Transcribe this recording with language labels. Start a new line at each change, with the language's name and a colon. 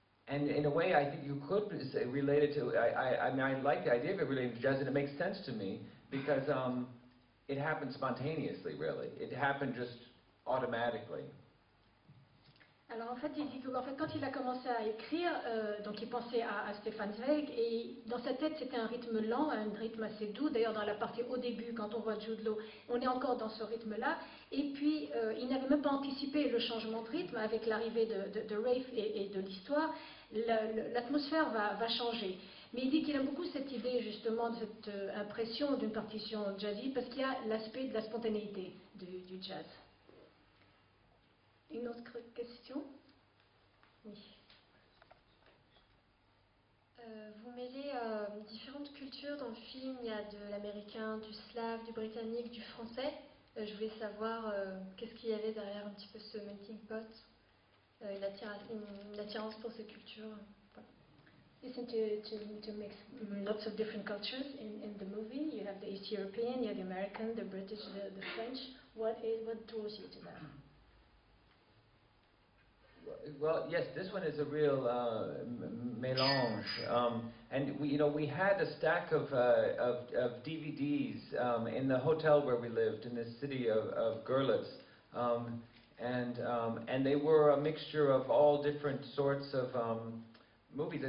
English: And in a way, I think you could say relate it to, I mean, I like the idea of it relating to jazz, and it makes sense to me, because it happened spontaneously, really. It happened just automatically.
French: Alors en fait, il dit que quand il a commencé à écrire, donc il pensait à Stefan Zweig, et dans sa tête c'était un rythme lent, un rythme assez doux. D'ailleurs dans la partie au début, quand on voit Jude Law, on est encore dans ce rythme-là. Et puis il n'avait même pas anticipé le changement de rythme avec l'arrivée de Rafe et de l'histoire. L'atmosphère va changer. Mais il dit qu'il aime beaucoup cette idée justement de cette impression d'une partition jazzy, parce qu'il y a l'aspect de la spontanéité du jazz. Une autre question? Oui. Vous mêlez différentes cultures dans le film. Il y a de l'américain, du slave, du britannique, du français. Je voulais savoir qu'est-ce qu'il y avait derrière un petit peu ce melting pot, une attirance pour ces cultures. Voilà.
English: You seem to mix lots of different cultures in the movie. You have the East European, you have the American, the British, the French. What draws you to that? Well, yes, this one is a real mélange, and we had a stack of DVDs in the hotel where we lived in the city of Görlitz, and they were a mixture of all different sorts of movies.